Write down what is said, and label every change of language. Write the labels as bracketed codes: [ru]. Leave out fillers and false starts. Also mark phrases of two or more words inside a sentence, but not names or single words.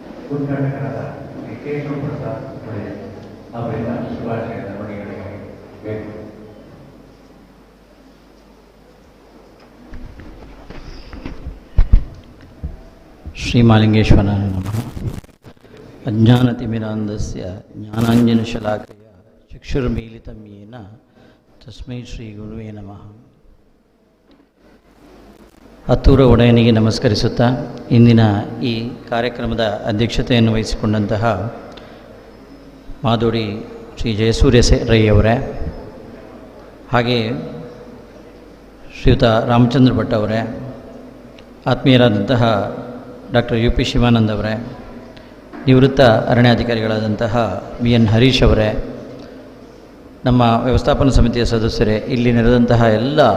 [kn] ಉದ್ಘಾಟಕರಾದ ಶ್ರೀ ಕೇಶವ ಪ್ರಸಾದ್ ಒಡೆಯರ್ ಅವರಿಂದ ಶುಭಾಶಯದ ನುಡಿಗಳಿಗೆ ಬೇಕು. [sa] ಶ್ರೀಮಾಲಿಂಗೇಶ್ವರಾಯ ನಮಃ. ಅಜ್ಞಾನತಿಮಿರಾಂಧಸ್ಯ ಜ್ಞಾನಾಂಜನಶಲಾಕಯ ಚಕ್ಷುರ್ಮೀಲಿತಂ ಯೇನ ತಸ್ಮೈ ಶ್ರೀ ಗುರುವೇ ನಮಃ. [kn] ಹತ್ತೂರ ಒಡೆಯನಿಗೆ ನಮಸ್ಕರಿಸುತ್ತಾ ಇಂದಿನ ಈ ಕಾರ್ಯಕ್ರಮದ ಅಧ್ಯಕ್ಷತೆಯನ್ನು ವಹಿಸಿಕೊಂಡಂತಹ ಮಾದೋಡಿ ಶ್ರೀ ಜಯಸೂರ್ಯ ರೈ ಅವರೇ, ಹಾಗೆ ಶ್ರೀಯುತ ರಾಮಚಂದ್ರ ಭಟ್ ಅವರೇ, ಆತ್ಮೀಯರಾದಂತಹ ಡಾಕ್ಟರ್ ಯು ಪಿ ಶಿವಾನಂದ್ ಅವರೇ, ನಿವೃತ್ತ ಅರಣ್ಯಾಧಿಕಾರಿಗಳಾದಂತಹ ಬಿ ಎನ್ ಹರೀಶ್ ಅವರೇ, ನಮ್ಮ ವ್ಯವಸ್ಥಾಪನಾ ಸಮಿತಿಯ ಸದಸ್ಯರೇ, ಇಲ್ಲಿ ನೆರೆದಂತಹ ಎಲ್ಲ